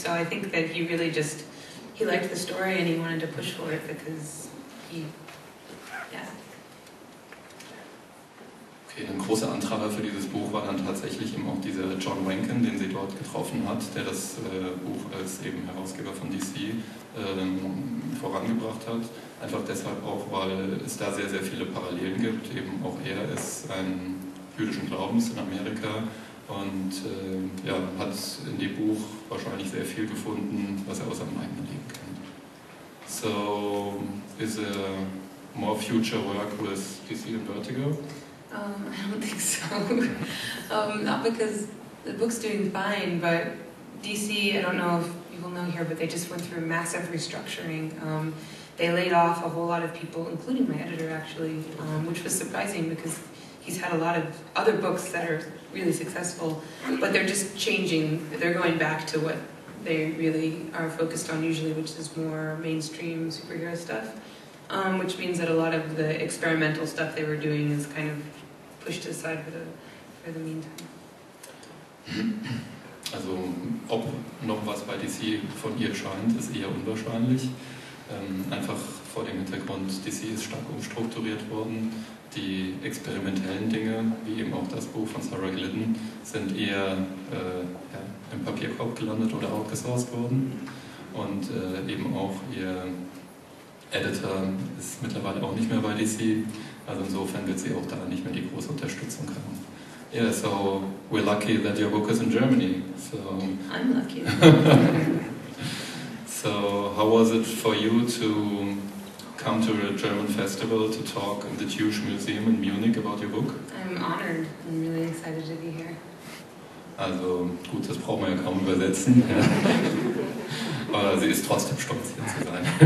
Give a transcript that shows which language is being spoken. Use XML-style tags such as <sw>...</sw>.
<en>So I think that he really just, he liked the story and he wanted to push for it because he, yeah.</en> <de>Okay, ein großer Antreiber für dieses Buch war dann tatsächlich eben auch dieser John Mencken, den sie dort getroffen hat, der das Buch als eben Herausgeber von DC vorangebracht hat. Einfach deshalb auch, weil es da sehr, sehr viele Parallelen gibt. Eben auch er ist ein jüdischen Glaubens in Amerika und ja, hat in dem Buch wahrscheinlich sehr viel gefunden, was er aus seinem eigenen Leben kennt.</de> <en>So, is there more future work with DC and Vertigo? I don't think so. Not because the book's doing fine, but DC, I don't know if people know here, but they just went through a massive restructuring. They laid off a whole lot of people, including my editor actually, which was surprising because he's had a lot of other books that are really successful, but they're just changing, they're going back to what they really are focused on usually, which is more mainstream superhero stuff, which means that a lot of the experimental stuff they were doing is kind of pushed aside for the meantime.</en> <de>Also, ob noch was bei DC von ihr scheint, ist eher unwahrscheinlich. Einfach vor dem Hintergrund, DC ist stark umstrukturiert worden. Die experimentellen Dinge, wie eben auch das Buch von Sarah Glidden, sind eher im Papierkorb gelandet oder outgesourced worden. Und eben auch ihr Editor ist mittlerweile auch nicht mehr bei DC. Also insofern wird sie auch da nicht mehr die große Unterstützung haben.</de> <en>Yeah, so we're lucky that your book is in Germany. So I'm lucky. So how was it for you to come to a German festival to talk in the Jewish Museum in Munich about your book? I'm honored. I'm really excited to be here.</en> <de>Also gut, das brauchen wir ja kaum übersetzen. Aber sie ist trotzdem stolz, hier zu sein.</de>